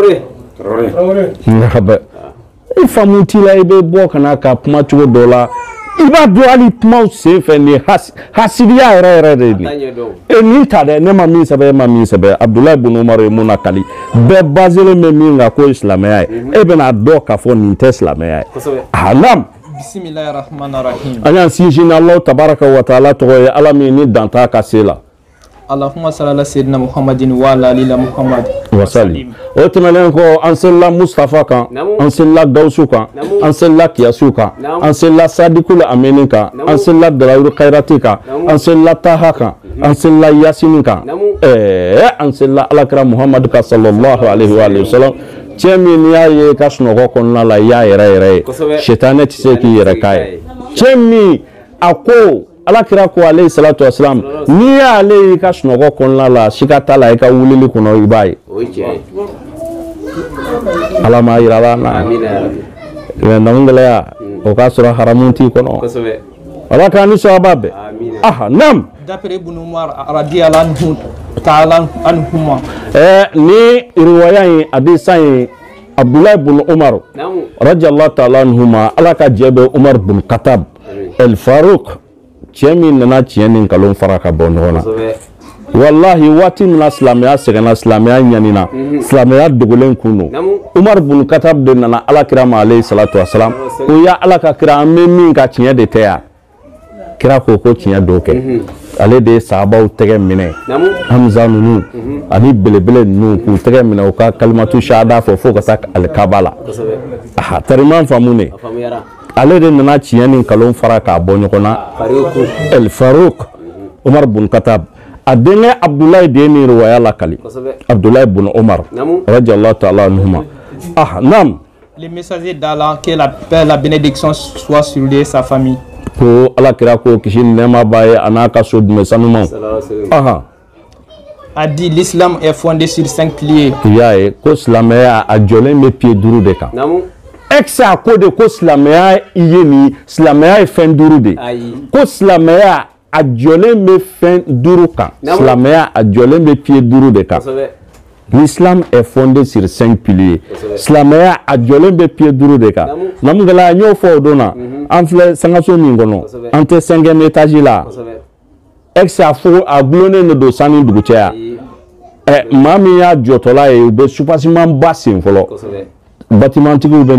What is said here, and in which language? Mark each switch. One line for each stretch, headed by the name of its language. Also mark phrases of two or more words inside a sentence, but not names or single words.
Bambara: I faamu t'i la I bɛ bɔ ka na ka kuma cogo dɔ la I b'a dɔn hali kumaw sen fɛ nin hasidiya yɛrɛ de ye nin ta dɛ ne ma min sɛbɛn e ma min sɛbɛn Abdulahi ibn Umar ye mun na kali bɛɛ baselen bɛ min kan k'o ye silamɛya ye e bɛna dɔn k'a fɔ nin tɛ silamɛya ye naam bismillahirrahmanirrahim an y'an sinsin ni
Arabic: الله تبارك وتعالى
Bambara: tɔgɔ ye ala min ni dan t'a ka se la
Arabic: اللهم صل على سيدنا محمد وعلى آل محمد وسلم
Bambara: o tɛmɛnen kɔ an selila Mustafa kan an selila Gawusu kan an selila Kiyasu kan an selila Sadikul Amini kan an selila Dalayuru Kairati kan an selila Taha kan an selila Yasini kan an selila Alakira Muhammadu kan
Arabic: صلى الله عليه وسلم
Bambara: cɛ min n'i y'a ye ka sunɔgɔ kɔnɔna la I y'a yɛrɛ ye shetane tɛ se k'i yɛrɛ k'a ye cɛ min a ko Alakira ko
Arabic: عليه الصلاة والسلام
Bambara: n'i y'ale y'i ka sunɔgɔ kɔnɔna la siga t'a la I ka wulili kɔnɔ I b'a ye ala m'a yira la na gɛlɛya o k'a sɔrɔ haramu t'i kɔnɔ ala k'an ni sababa bɛɛ naam d'après Ibn Umar
Arabic: رضي الله تعالى عنهما
Bambara: ni riwaya in hadisa in Abdulahi ibn Umar
Arabic: رضي الله تعالى عنهما
Bambara: ala ka jɛ bɛ Umar ibn Khattab El Faruq cɛ min nana tiɲɛ ni nkalon fara ka bɔ ɲɔgɔn na wallahi waati min na silamɛya sɛgɛnna silamɛya ɲanina silamɛya dogolen kun don Umar ibn Khattab de nana alakira ma
Arabic: عليه الصلاة والسلام
Bambara: ko ya ala ka kira an bɛ min ka tiɲɛ de tɛ ya kira ko tiɲɛ dɔ kɛ ale de ye sahabaw tɛgɛ minɛ Hamza ninnu ani belebele ninnu k'u tɛgɛ minɛ u ka
Arabic: كلمة الشهادة
Bambara: fɔ ka taa alikaba la tariman faamu ne ale de nana tiɲɛ ni nkalon fara k'a bɔ ɲɔgɔn na El Faruq Umar ibn Khattab a denkɛ Abdulahi de ye nin riwaya lakali Abdulahi ibn Umar
Arabic: رضي الله تعالى عنهما
Bambara: naam
French: le messager d'Allah que la paix la bénédiction soit sur lui et sa famille
Bambara: ko alakira ko kisi nɛɛma b'a ye a n'a ka so dunmɛ sanumanw
French: a dit l'islam est fondé sur 5 piliers
Bambara: i y'a ye ko silamɛya a jɔlen bɛ pied 5 de kan a ko de ko silamɛya ye nin silamɛya ye fɛn 5 de ko silamɛya a jɔlen bɛ fɛn 5 kan silamɛya a jɔlen bɛ pied 5 de kan
French: l'islam est fondé sur 5 piliers
Bambara: silamɛya a jɔlen bɛ pied 5 de kan namugala n y'o fɔ o don na an filɛ sangaso min kɔnɔ an tɛ 5e étage la a fɔ a gulonnen de don sani dugu cɛ yan maa min y'a jɔtɔla ye u bɛ supasiman ba sen fɔlɔ batimantigiw bɛ